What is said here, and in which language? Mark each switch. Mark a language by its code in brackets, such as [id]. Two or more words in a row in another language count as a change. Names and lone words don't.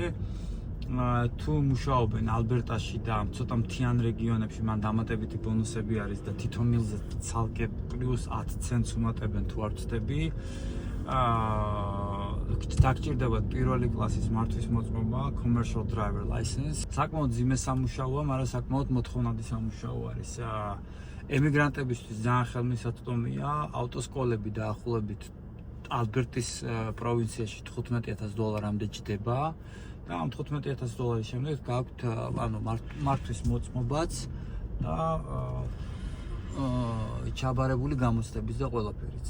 [ka] თუ მუშაობენ ალბერტაში და ცოტა მთიან რეგიონებში, მან დამატებითი ბონუსები არის და თითო მილზე ცალკე პლუს 10 ცენტს უმატებენ თუ არ ვცდები. დაგჭირდებათ პირველი კლასის მართვის მოწმობა, [en] commercial driver license. [ka] საკმაოდ ძიმე სამუშაოა, მაგრამ საკმაოდ მოთხოვნადი სამუშაო არის. ემიგრანტებისთვის ძალიან ხელმისაწვდომია, ავტოსკოლები დაახლოებით ალბერტის პროვინციაში $15,000-მდე ჯდება. და ამ $15,000 შემდეგ გაქვთ მართვის მოწმობაც და ჩაბარებული გამოცდების და ყველაფერიც.